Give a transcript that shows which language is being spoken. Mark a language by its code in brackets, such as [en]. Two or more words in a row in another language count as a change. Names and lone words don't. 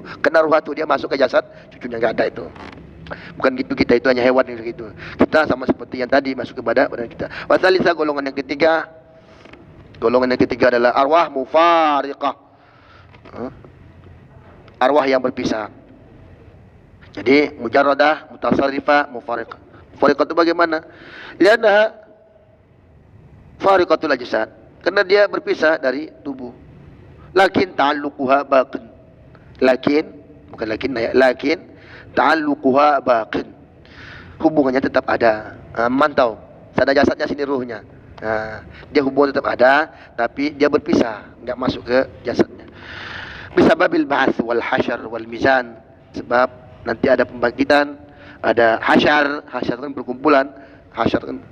[id] Kena ruh atuk dia masuk ke jasad cucunya, enggak ada itu. Bukan gitu, kita itu hanya hewan gitu. Kita sama seperti yang tadi masuk kepada badan kita. Wasalisa golongan yang ketiga. Golongan yang ketiga adalah arwah mufariqah. Arwah yang berpisah. Jadi [ar] مجردة، متصرفة، مفارقة. [id] Mufariqah itu bagaimana? [ar] لأنها فارقت الأجساد. [id] Karena dia berpisah dari tubuh. [ar] لكن تعلقها باق. لكن تعلقها باق. [id] Hubungannya tetap ada. Mantau. Sana jasadnya, sini ruhnya. Dia hubungan tetap ada, tapi dia berpisah, enggak masuk ke jasadnya. [ar] بسبب البعث والحشر والميزان, [id] sebab nanti ada pembangkitan, ada hasyar kan perkumpulan, hasyar kan.